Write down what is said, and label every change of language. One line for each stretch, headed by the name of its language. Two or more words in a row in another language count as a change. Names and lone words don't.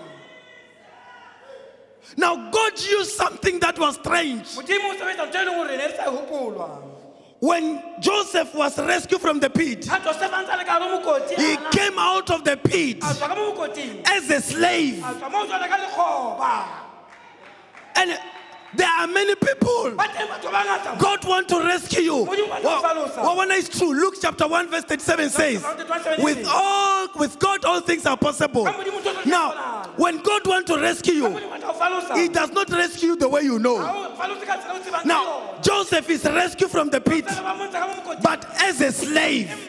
English: Now God used something that was strange.
Southern Sotho: Modimo o sebetsa ntho e leng hore ne re sa e hopolwa.
English: When Joseph was rescued from the pit,
Southern Sotho: Ha Joseph a ntse a le ka hare ho mokoti
English: he ana, came out of the pit
Southern Sotho: a tswa ka mo mokoting.
English: as a slave.
Southern Sotho: A tswa mo jwale ka lekgoba.
English: And there are many people.
Southern Sotho: Ba teng batho ba bangata.
English: God want to rescue you. Well, What is true? Luke chapter 1 verse 37 says, with God all things are possible. Now, when God want to rescue you, He does not rescue you the way you know. Now, Joseph is rescued from the pit, but as a slave.